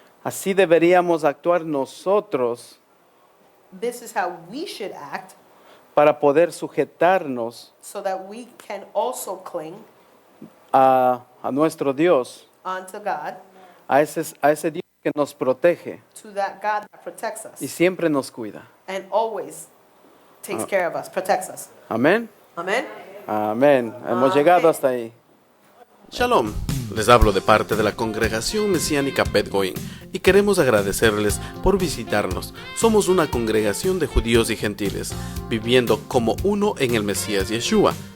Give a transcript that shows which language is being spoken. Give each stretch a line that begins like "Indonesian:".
Spanish: Así deberíamos actuar nosotros
English: This is how we should act
Spanish: para poder sujetarnos
English: so that we can also cling
Spanish: a nuestro Dios,
English: onto God,
Spanish: a ese Dios que nos protege
English: to that God that protects
Spanish: y
English: us
Spanish: siempre nos cuida.
English: and always takes care of us, protects us.
Spanish: Amén.
English: Amen?
Spanish: Amén. Hemos llegado hasta ahí. Shalom, les hablo de parte de la Congregación Mesiánica Bet Goim y queremos agradecerles por visitarnos. Somos una congregación de judíos y gentiles, viviendo como uno en el Mesías Yeshua.